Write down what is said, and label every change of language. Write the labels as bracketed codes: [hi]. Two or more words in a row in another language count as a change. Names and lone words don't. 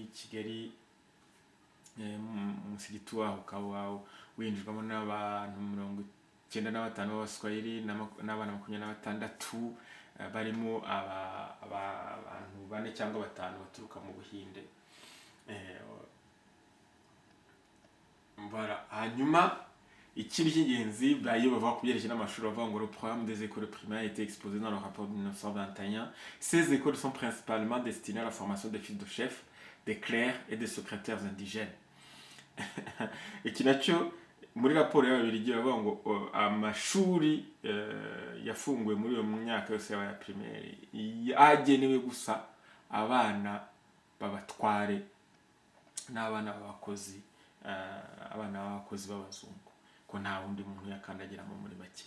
[rw] Kigali umusigiti waho ukaba winjirwamo n'abantu 95 b'abaswahili n'abana 26 barimo abantu 4 cyangwa 5 baturuka mu Buhinde. Hanyuma ikindi cy'ingenzi iyo bavuga ku byerekeye n'amashuri bavuga ngo [fr] le programme des écoles primaires a été exposé dans le rapport de 1921. Ces écoles sont principalement destinées à la formation des fils de chefs, des clercs et des secrétaires indigènes. [rw] Iki nacyo muri raporo y'Ababiligi bavuga ngo amashuri yafunguwe muri iyo myaka yose ya primaire yagenewe gusa abana b'abatware n'abana b'abakozi, abana b'abakozi b'abazungu, ko nta wundi muntu yakandagiramo muri make.